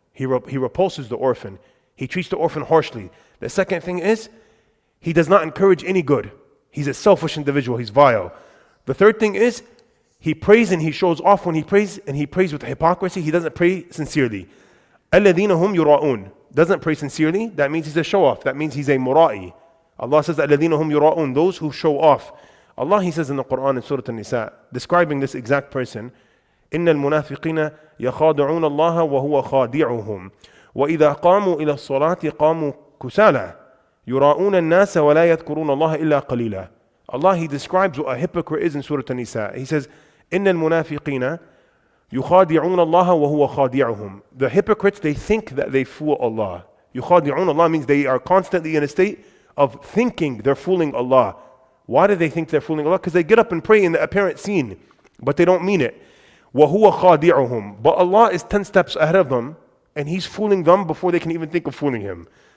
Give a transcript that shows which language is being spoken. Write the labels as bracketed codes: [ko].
[en] He repulses the orphan. He treats the orphan harshly. The second thing is he does not encourage any good. He's a selfish individual. He's vile. The third thing is, he prays and he shows off when he prays, and he prays with hypocrisy. He doesn't pray sincerely. [ar] الَّذِينَ هُمْ يُرَاءُونَ. [en] Doesn't pray sincerely. That means he's a show-off. That means he's a mura'i. Allah says, [ar] الَّذِينَ هُمْ يُرَاءُونَ. [en] Those who show off. Allah, He says in the Quran in Surat An-Nisa, describing this exact person, [ar] إِنَّ الْمُنَافِقِينَ يَخَادِعُونَ اللَّهَ وَهُوَ خَادِعُهُم وَإِذَا قَامُوا إِلَى الصَّلَاةِ قَامُوا كُسَالَى يُرَاءُونَ النَّاسَ وَلَا يَذْكُرُونَ اللَّهَ إِلَّا قَلِيلًا. [en] Allah, He describes what a hypocrite is in Surah An-Nisa. He says, [ar] إِنَّ الْمُنَافِقِينَ يُخَادِعُونَ اللَّهَ وَهُوَ خَادِعُهُم. [en] The hypocrites, they think that they fool Allah. يُخَادِعُونَ Allah means they are constantly in a state of thinking they're fooling Allah. Why do they think they're fooling Allah? Because they get up and pray in the apparent scene, but they don't mean it. [ar] وَهُوَ خَادِعُهُم. [en] But Allah is 10 steps ahead of them, and He's fooling them before they can even think of fooling Him.